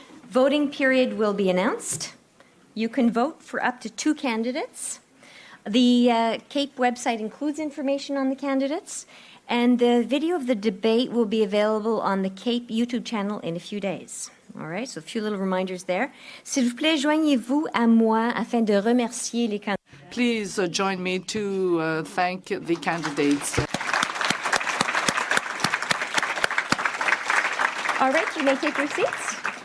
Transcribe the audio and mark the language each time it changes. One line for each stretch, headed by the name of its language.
English: Voting period will be announced. You can vote for up to 2 candidates. The CAPE website includes information on the candidates, and the video of the debate will be available on the CAPE YouTube channel in a few days. All right, so a few little reminders there.
French: S'il vous plaît, joignez-vous à moi afin de remercier les candidats.
English: Please join me to thank the candidates. All right, you may take your seats.